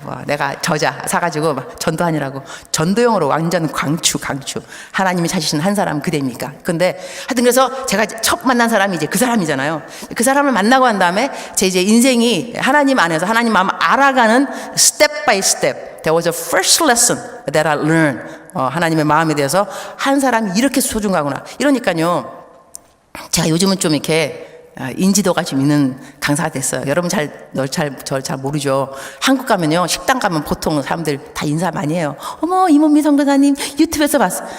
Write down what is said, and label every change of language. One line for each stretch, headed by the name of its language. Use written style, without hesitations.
Korean: 내가 저자 사가지고 전도하느라고 전도용으로 완전 강추. 하나님이 찾으신 한 사람 그대입니까? 근데 하여튼 그래서 제가 첫 만난 사람이 이제 그 사람이잖아요. 그 사람을 만나고 한 다음에 제 이제 인생이 하나님 안에서 하나님 마음 알아가는
English: 스텝 바이 스텝. There was a first lesson that I learned.
Korean: 하나님의 마음에 대해서 한 사람이 이렇게 소중하구나. 이러니까요. 제가 요즘은 좀 이렇게 인지도가 좀 있는 강사가 됐어요. 여러분 저를 잘 모르죠. 한국 가면요. 식당 가면 보통 사람들 다 인사 많이 해요. 어머, 이문미 선교사님 유튜브에서 봤어.